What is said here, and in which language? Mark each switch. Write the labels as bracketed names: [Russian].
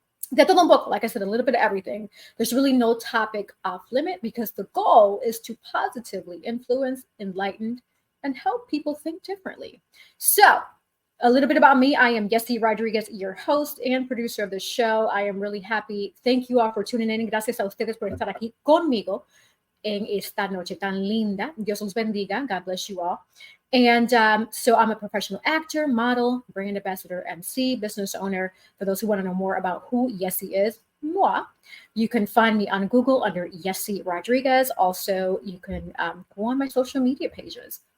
[Spanish] De todo un poco, [English] like I said, a little bit of everything. There's really no topic off limit because the goal is to positively influence, enlighten, and help people think differently. So, a little bit about me. I am Yesse Rodriguez, your host and producer of the show. I am really happy. Thank you all for tuning in. [Spanish] Gracias a ustedes por estar aquí conmigo en esta noche tan linda. Dios los bendiga. [English] God bless you all. And so I'm a professional actor, model, brand ambassador, MC, business owner. For those who want to know more about who Yesse is, moi, you can find me on Google under Yesse Rodriguez. Also, you can go on my social media pages.